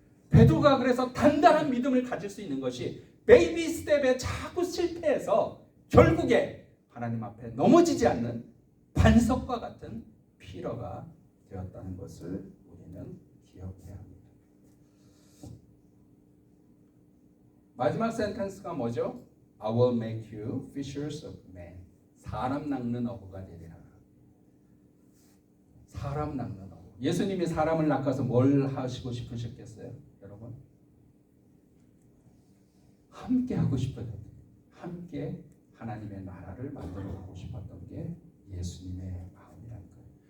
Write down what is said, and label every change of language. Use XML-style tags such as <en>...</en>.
<ko>베드로가 그래서 단단한 믿음을 가질 수 있는 것이 베이비 스텝에 자꾸 실패해서 결국에 하나님 앞에 넘어지지 않는 반석과 같은 피러가 되었다는 것을 우리는 기억해야 합니다. 마지막 센텐스가 뭐죠?</ko> <en>I will make you fishers of men.</en> <ko>사람 낚는 어부가 되리라. 사람 낚는 어부. 예수님이 사람을 낚아서 뭘 하시고 싶으셨겠어요? 여러분? 함께 하고 싶었던 게, 함께 하나님의 나라를 만들어 보고 싶었던 게 예수님의 마음이라는 거예요.</ko>